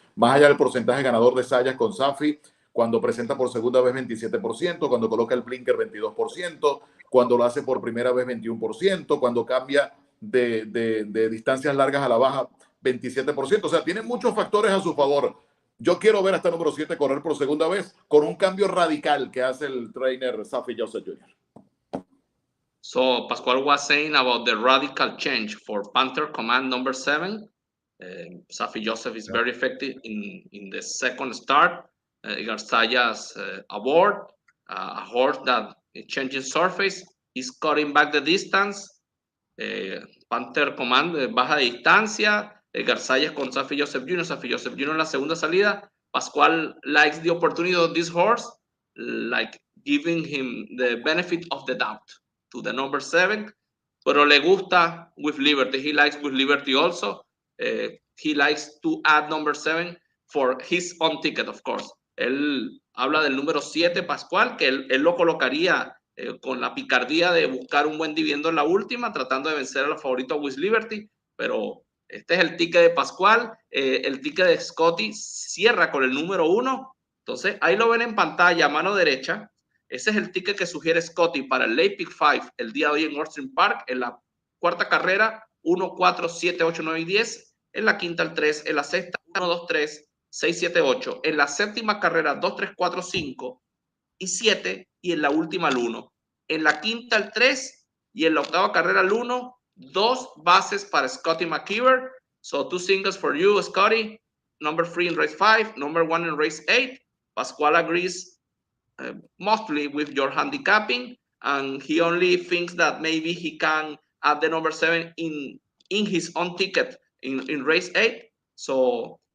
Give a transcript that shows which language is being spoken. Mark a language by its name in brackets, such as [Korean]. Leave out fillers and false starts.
[Spanish] Más allá del porcentaje ganador de Zayas con Safi, cuando presenta por segunda vez 27%, cuando coloca el blinker 22%, cuando lo hace por primera vez 21%, cuando cambia de distancias largas a la baja 27%. O sea, tiene muchos factores a su favor. Yo quiero ver a esta número 7 correr por segunda vez con un cambio radical que hace el trainer Safi Joseph Jr. [English] So Pascual was saying about the radical change for Panther Command number 7. Safi Joseph is very effective in the second start. Garzaya's aboard, a horse that changing surface, is cutting back the distance. [Spanish] Panther Command baja de distancia. Garzayas con Safi Joseph Jr. Safi Joseph Jr. en la segunda salida. [English] Pascual likes the opportunity of this horse, like giving him the benefit of the doubt to the number 7. [Spanish] Pero le gusta With Liberty. [English] He likes With Liberty also. He likes to add number 7 for his own ticket, of course. [Spanish] Él habla del número 7, Pascual, que él lo colocaría con la picardía de buscar un buen dividendo en la última, tratando de vencer a los favoritos With Liberty, pero este es el ticket de Pascual. El ticket de Scotty cierra con el número 1, entonces ahí lo ven en pantalla a mano derecha. Ese es el ticket que sugiere Scotty para el Late Pick 5 el día de hoy en Austin Park, en la cuarta carrera, 1, 4, 7, 8, 9 y 10, en la quinta el 3, en la sexta 1, 2, 3, 6, 7, 8, en la séptima carrera 2, 3, 4, 5 y 7, y en la última el 1. En la quinta el 3 y en la octava carrera el 1. 2 bases para Scotty McKeever. [English] So 2 singles for you, Scotty. Number 3 in race 5, number 1 in race 8. Pascual agrees mostly with your handicapping, and he only thinks that maybe he can add the number 7 in his own ticket in race 8. So